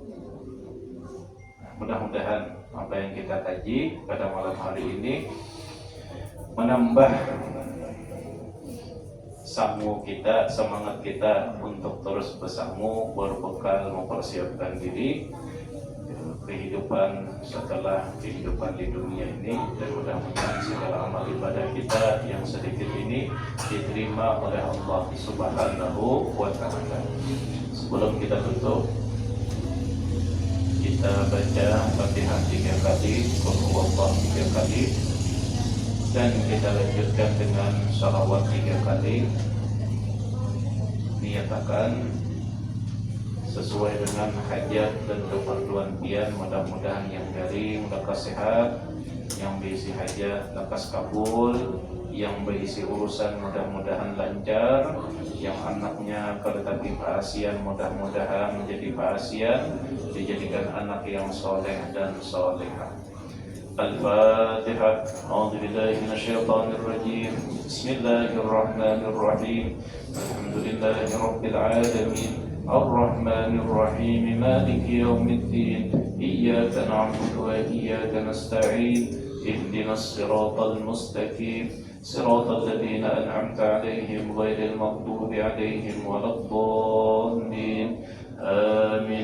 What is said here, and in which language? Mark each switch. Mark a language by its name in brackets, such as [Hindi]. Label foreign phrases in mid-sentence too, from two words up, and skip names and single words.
[Indonesian] Nah, mudah-mudahan apa yang kita kaji pada malam hari ini menambah sanggu kita, semangat kita untuk terus bersanggu, berbekal, mempersiapkan diri kehidupan setelah kehidupan di dunia ini, dan mudah-mudahan segala amal ibadah kita yang sedikit ini diterima oleh Allah [Arabic] سبحانه وتعالى. [Indonesian] Sebelum kita tutup, kita baca Fatihah 3 kali, [Arabic] قل هو الله [Indonesian] 3 kali, dan kita lanjutkan dengan shalawat 3 kali. Niatakan sesuai dengan hajat dan keperluan pian, mudah-mudahan yang dari lekas sehat, yang berisi hajat lekas kabul, yang berisi urusan mudah-mudahan lancar, yang anaknya keretapi paasian mudah-mudahan menjadi paasian, dijadikan anak yang soleh dan solehah. Al-Fatihah. [Arabic] أعوذ بالله من الشيطان الرجيم. بسم الله الرحمن الرحيم. الحمد لله رب العالمين. الرحمن الرحيم مالك يوم الدين إياك نعبد وإياك نستعين اهدنا الصراط المستقيم صراط الذين أنعمت عليهم غير المغضوب عليهم ولا الضالين آمين.